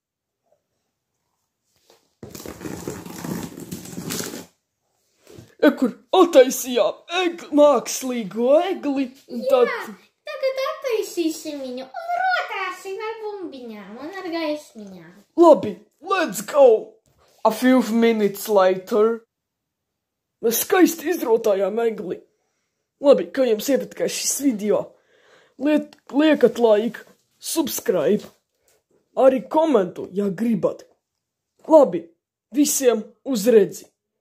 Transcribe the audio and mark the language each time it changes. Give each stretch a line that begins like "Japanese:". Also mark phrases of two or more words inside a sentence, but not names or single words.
Latvian: Kur attaisījām mākslīgo egli. Jā, tagad attaisīsim viņu un rotāsim ar bumbiņām un ar gaismiņām. Labi,
English: let's go! A few minutes later.
Latvian: Mēs skaisti izrotājām egli. Labi, kā jums iepatikās šis video? Liekat
English: like, subscribe,
Latvian: arī komentu, ja gribat. Labi, visiem uz redzi!